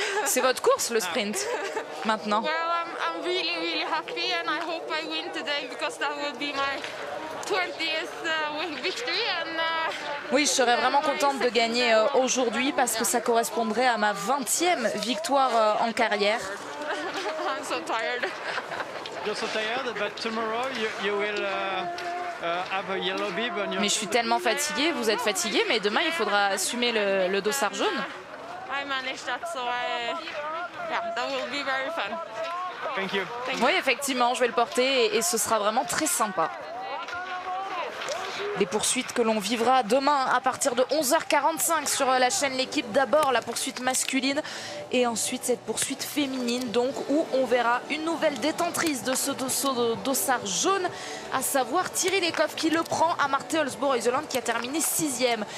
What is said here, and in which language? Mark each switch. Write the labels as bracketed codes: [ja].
[fr] C'est votre course, le sprint, maintenant. [en] Well, I'm really happy and I hope I win today because that will be my 20th victory. [fr] Oui, je serais vraiment contente de gagner aujourd'hui parce que ça correspondrait à ma 20e victoire en carrière. [en] I'm so tired. You're so tired, but tomorrow you will have a yellow bib on your... [fr] Mais je suis tellement fatiguée, vous êtes fatiguée, mais demain il faudra assumer le dossard jaune. [en] I managed that, so that will be very fun. Thank you. [fr] Oui, effectivement, je vais le porter et ce sera vraiment très sympa. Les poursuites que l'on vivra demain à partir de 11h45 sur la chaîne L'équipe. D'abord la poursuite masculine et ensuite cette poursuite féminine, donc où on verra une nouvelle détentrice de ce dossard jaune, à savoir Thierry Lekov qui le prend à Marthe-Holzbourg-Iseland qui a terminé 6e.